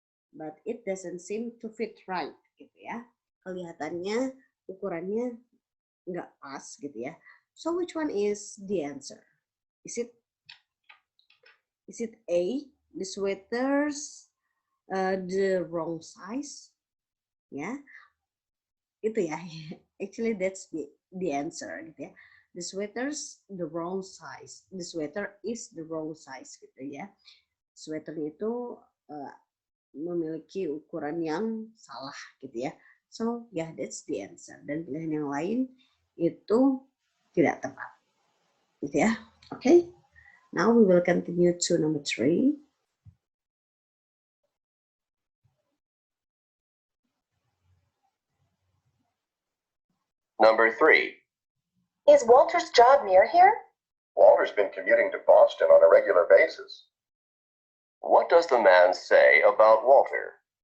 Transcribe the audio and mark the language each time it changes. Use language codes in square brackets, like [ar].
[en] But it doesn't seem to fit right, [id] gitu ya. Kelihatannya ukurannya nggak pas, gitu ya. [en] So which one is the answer? Is it A, the sweaters the wrong size? Ya. [id] Itu ya, [en] actually that's the answer [id] gitu ya. [en] The sweater's the wrong size. The sweater is the wrong size [id] gitu ya. Sweater itu memiliki ukuran yang salah gitu ya. [en] So yeah, that's the answer. [id] Dan pilihan yang lain itu tidak tepat gitu ya. [en] Okay, now we will continue to number 3. Number 3. Is Walter's job near here? Walter's been commuting to Boston on a regular basis. What does the man say about Walter?